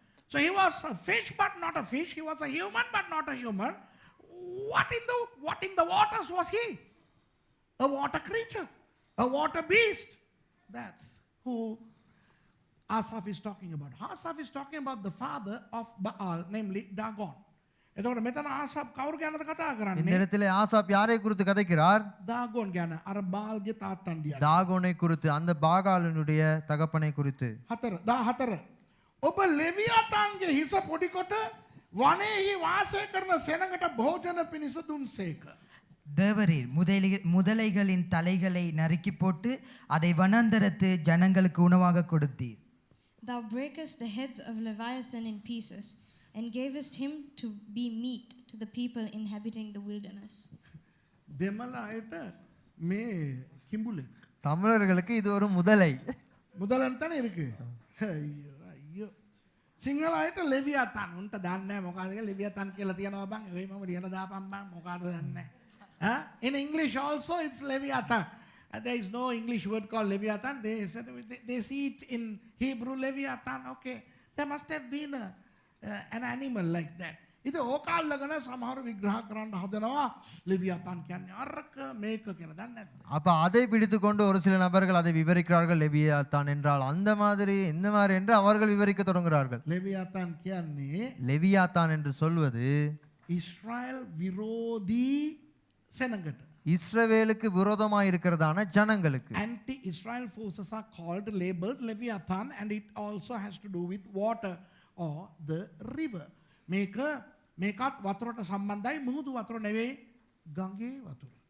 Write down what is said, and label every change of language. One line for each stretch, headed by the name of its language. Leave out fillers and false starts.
English: So he was a fish but not a fish. He was a human but not a human. What in the waters was he? A water creature, a water beast. That's who Asaph is talking about. Asaph is talking about the father of Baal, namely Dagon.
Sinhala: එතකොට මෙතන ආසාප් කවුරු ගැනද කතා
Tamil: இந்த
Sinhala: කරන්නේ?
Tamil: இடத்துல Asaph யாரை குறித்து கதைக்கிறார்?
Sinhala: දාගොන් ගැන. අර බාල්ගේ තාත්තන්ඩියා.
Tamil: தாகோனை குறித்து, அந்த பாகாலனுடைய தகப்பனை குறித்து. 14.
Sinhala: ඔබ ලෙවියාතාන්ගේ හිස පොඩිකොට වනයේහි වාසය කරන සෙනඟට භෝජන පිණිස දුන්සේක.
Tamil: தேவரீர் முதலைகளின் தலைகளை நறுக்கி போட்டு அதை வனாந்தரத்து ஜனங்களுக்கு உணவாக கொடுத்தீர்.
English: Thou breakest the heads of Leviathan in pieces, and gavest him to be meat to the people inhabiting the wilderness.
Sinhala: දෙමළ අයට මේ කිඹුලෙක්.
Tamil: தமிழர்களுக்கு இது ஒரு முதலை.
Sinhala: මුදලන් තන ඉருக்கு. අයියෝ. සිංහල අයට ලෙවියාතාන්. උන්ට දන්නේ නැහැ මොකක්ද කියලා ලෙවියාතාන් කියලා තියනවා බං. එයි මම ලියන දාපන් බං මොකක්ද දන්නේ නැහැ.
English: In English also it's Leviathan. There is no English word called Leviathan. They see it in Hebrew Leviathan. Okay. There must have been an animal like that.
Sinhala: ඉතින් ඕකාල්ලගෙන සමහර විග්‍රහ කරන්න හදනවා ලෙවියාතාන් කියන්නේ අරක මේක කියලා. දන්නේ නැද්ද?
Tamil: அப்ப அதை பிடித்து கொண்டு ஒரு சில நபர்கள் அதை விவரிக்கிறார்கள். லெவியாத்தான் என்றால் அந்த மாதிரி இந்த மாதிரி என்று அவர்கள் விவரிக்க தொடங்குகிறார்கள்.
Sinhala: ලෙවියාතාන් කියන්නේ
Tamil: லெவியாத்தான் என்று சொல்வது
Sinhala: ඉස්රායල් විරෝධී සෙනඟට.
Tamil: இஸ்ரவேலுக்கு விரோதமாய் இருக்கிறதான ஜனங்களுக்கு.
English: Anti-Israel forces are called, labeled Leviathan, and it also has to do with water or the river.
Sinhala: මේකත් වතුරට සම්බන්ධයි, මුහුදු වතුර නෙවෙයි, ගඟේ වතුර.